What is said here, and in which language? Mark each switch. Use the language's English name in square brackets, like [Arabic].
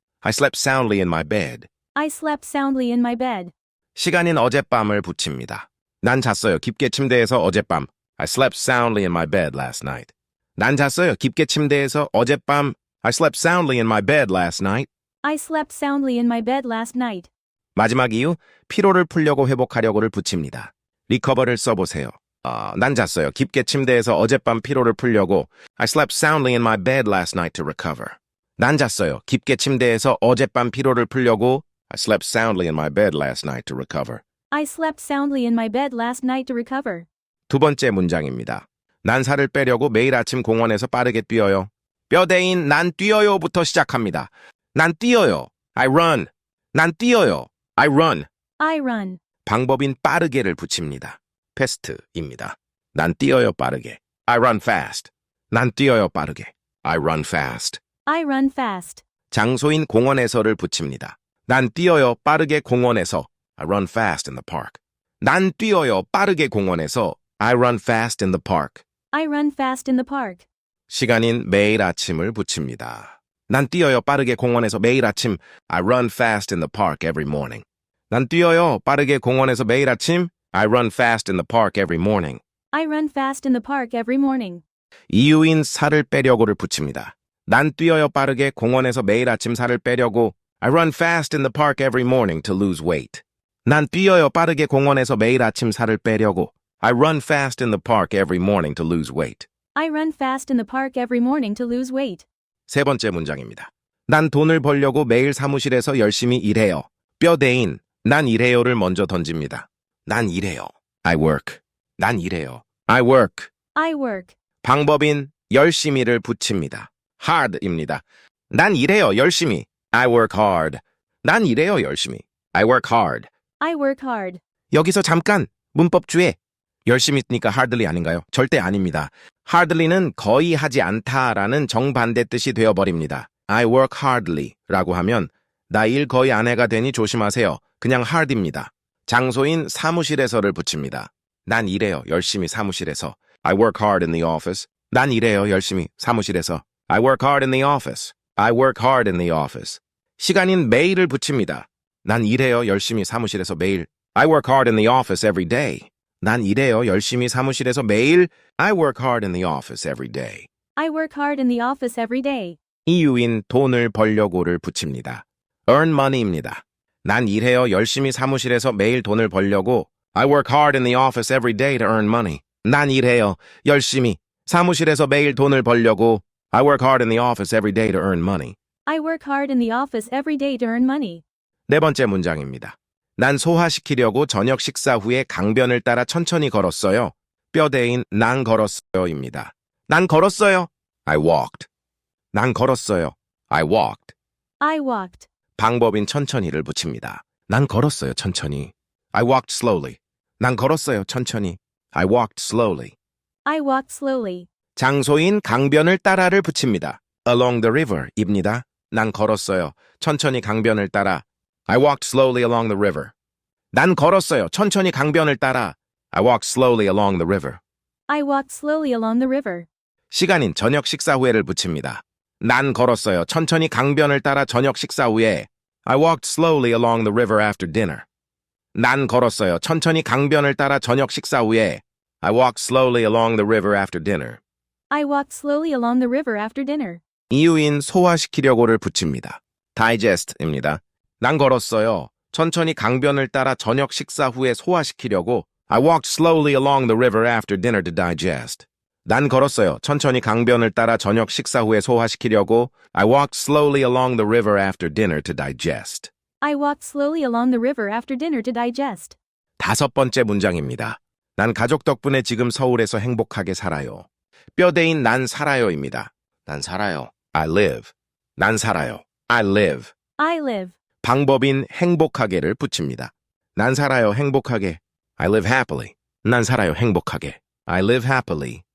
[English] I slept soundly in my bed. I slept soundly in my bed. [Korean] 시간인 어젯밤을 붙입니다. 난 잤어요, 깊게 침대에서 어젯밤. [English] I slept soundly in my bed last night. [Korean] 난 잤어요, 깊게 침대에서 어젯밤. [English] I slept soundly in my bed last night. I slept soundly in my bed last night. [Korean] 마지막 이유, 피로를 풀려고 회복하려고를 붙입니다. 리커버를 써보세요. 난 잤어요. 깊게 침대에서 어젯밤 피로를 풀려고. [English] I slept soundly in my bed last night to recover. [Korean] 난 잤어요. 깊게 침대에서 어젯밤 피로를 풀려고. [English] I slept soundly in my bed last night to recover. I slept soundly in my bed last night to recover. [Korean] 두 번째 문장입니다. 난 살을 빼려고 매일 아침 공원에서 빠르게 뛰어요. 뼈대인 난 뛰어요부터 시작합니다. 난 뛰어요. [English] I run. [Korean] 난 뛰어요. I run. [English] I run. [Korean] 방법인 빠르게를 붙입니다. fast입니다. 난 뛰어요 빠르게. [English] I run fast. [Korean] 난 뛰어요 빠르게. [English] I run fast. I run fast. [Korean] 장소인 공원에서를 붙입니다. 난 뛰어요 빠르게 공원에서. [English] I run fast in the park. [Korean] 난 뛰어요 빠르게 공원에서. [English] I run fast in the park. I run fast in the park. [Korean] 시간인 매일 아침을 붙입니다. 난 뛰어요 빠르게 공원에서 매일 아침. [English] I run fast in the park every morning. [Korean] 난 뛰어요 빠르게 공원에서 매일 아침. [English] I run fast in the park every morning. I run fast in the park every morning. [Korean] 이유인 살을 빼려고를 붙입니다. 난 뛰어요 빠르게 공원에서 매일 아침 살을 빼려고. [English] I run fast in the park every morning to lose weight. [Korean] 난 뛰어요 빠르게 공원에서 매일 아침 살을 빼려고. [English] I run fast in the park every morning to lose weight. I run fast in the park every morning to lose weight. [Korean] 세 번째 문장입니다. 난 돈을 벌려고 매일 사무실에서 열심히 일해요. 뼈대인 난 일해요를 먼저 던집니다. 난 일해요. [English] I work. [Korean] 난 일해요. I work. [English] I work. [Korean] 방법인 열심히를 붙입니다. hard입니다. 난 일해요, 열심히. [English] I work hard. [Korean] 난 일해요, 열심히. I work hard. [English] I work hard. [Korean] 여기서 잠깐 문법 주의. 열심히 쓰니까 hardly 아닌가요? 절대 아닙니다. hardly는 거의 하지 않다라는 정반대 뜻이 되어버립니다. [English] I work hardly [Korean] 라고 하면 나 일 거의 안 해가 되니 조심하세요. 그냥 hard입니다. 장소인 사무실에서를 붙입니다. 난 일해요, 열심히 사무실에서. [English] I work hard in the office. [Korean] 난 일해요, 열심히 사무실에서. [English] I work hard in the office. I work hard in the office. [Korean] 시간인 매일을 붙입니다. 난 일해요, 열심히 사무실에서 매일. [English] I work hard in the office every day. [Korean] 난 일해요, 열심히 사무실에서 매일. [English] I work hard in the office every day. I work hard in the office every day. [Korean] 이유인 돈을 벌려고를 붙입니다. [English] earn money [Korean] 입니다. 난 일해요, 열심히 사무실에서 매일 돈을 벌려고. [English] I work hard in the office every day to earn money. [Korean] 난 일해요, 열심히 사무실에서 매일 돈을 벌려고. [English] I work hard in the office every day to earn money. I work hard in the office every day to earn money. [Korean] 네 번째 문장입니다. 난 소화시키려고 저녁 식사 후에 강변을 따라 천천히 걸었어요. 뼈대인 난 걸었어요입니다. 난 걸었어요. [English] I walked. [Korean] 난 걸었어요. I walked. [English] I walked. [Korean] 방법인 천천히를 붙입니다. 난 걸었어요, 천천히. [English] I walked slowly. [Korean] 난 걸었어요, 천천히. [English] I walked slowly. I walked slowly. [Korean] 장소인 강변을 따라를 붙입니다. [English] Along the river 입니다. [Korean] 난 걸었어요. 천천히 강변을 따라. [English] I walked slowly along the river. [Korean] 난 걸었어요. 천천히 강변을 따라. [English] I walked slowly along the river. I walked slowly along the river. [Korean] 시간인 저녁 식사 후에를 붙입니다. 난 걸었어요. 천천히 강변을 따라 저녁 식사 후에. [English] I walked slowly along the river after dinner. [Korean] 난 걸었어요. 천천히 강변을 따라 저녁 식사 후에. [English] I walked slowly along the river after dinner. I walked slowly along the river after dinner. [Korean] 이유인 소화시키려고를 붙입니다. digest입니다. 난 걸었어요. 천천히 강변을 따라 저녁 식사 후에 소화시키려고. [English] I walked slowly along the river after dinner to digest. [Korean] 난 걸었어요. 천천히 강변을 따라 저녁 식사 후에 소화시키려고. [English] I walked slowly along the river after dinner to digest. I walked slowly along the river after dinner to digest. [Korean] 5번째 문장입니다. 난 가족 덕분에 지금 서울에서 행복하게 살아요. 뼈대인 난 살아요입니다. 난 살아요. [English] I live. [Korean] 난 살아요. I live. [English] I live. [Korean] 방법인 행복하게를 붙입니다. 난 살아요. 행복하게. [English] I live happily. [Korean] 난 살아요. 행복하게. I live happily.